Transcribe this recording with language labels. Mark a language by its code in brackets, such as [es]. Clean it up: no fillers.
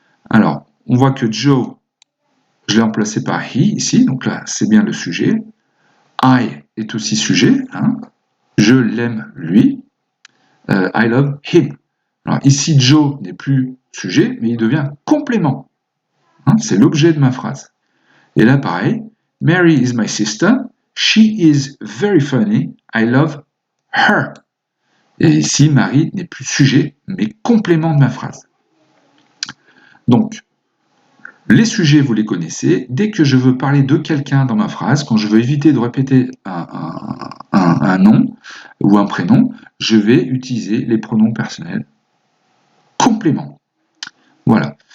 [fr] Alors, on voit que Joe, je l'ai remplacé par he ici. Donc là, c'est bien le sujet. I est aussi sujet. Je l'aime lui. [en] I love him. [fr] Alors ici, Joe n'est plus sujet, mais il devient complément. C'est l'objet de ma phrase. Et là, pareil. [en] Mary is my sister. She is very funny. I love her. [fr] Et ici, Marie n'est plus sujet, mais complément de ma phrase. Donc, les sujets, vous les connaissez. Dès que je veux parler de quelqu'un dans ma phrase, quand je veux éviter de répéter un nom ou un prénom, je vais utiliser les pronoms personnels compléments. Voilà.